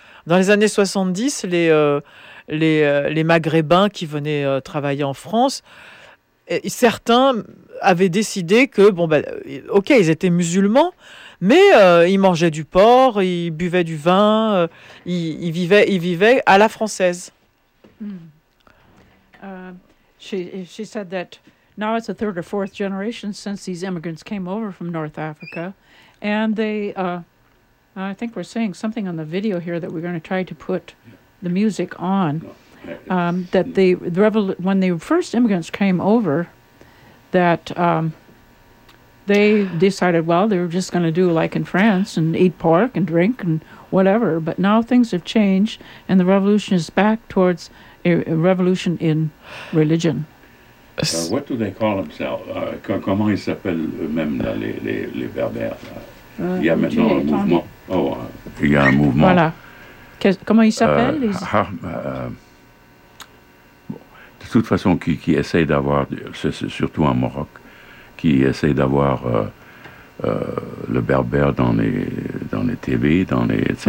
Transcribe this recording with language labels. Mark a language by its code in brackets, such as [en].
[fr] Dans les années 70, les Maghrébins qui venaient travailler en France, certains avaient décidé que, ok, ils étaient musulmans, mais ils mangeaient du porc, ils buvaient du vin, ils vivaient à la française. [en] She said that now it's the third or fourth generation since these immigrants came over from North Africa, and they, I think we're saying something on the video here that we're going to try to put the music on, that when the first immigrants came over, that they decided, well, they were just going to do like in France and eat pork and drink and whatever. But now things have changed, and the revolution is back towards a revolution in religion. What do they call themselves? [fr] Comment ils s'appellent eux-mêmes, là, les Berbères? Il y a maintenant un mouvement. Il y a un mouvement. Voilà. Comment ils s'appellent? De toute façon, qui essaie d'avoir, c'est surtout en Maroc, qui essaie d'avoir le berbère dans les TV, dans les etc.